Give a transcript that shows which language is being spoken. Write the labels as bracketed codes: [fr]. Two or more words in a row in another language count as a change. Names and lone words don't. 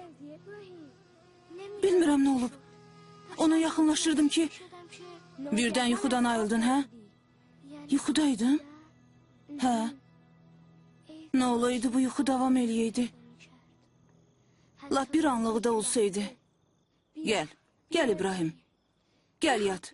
[az] Bilmirəm ne olub. Ona yaxınlaşırdım ki, birden yuxudan ayıldın, hə? Yuxudaydın? Hə. Ne olaydı bu yuxu davam eləyəydi? Lap bir anlığı da olsaydı. Gel, gel İbrahim. Gel yat.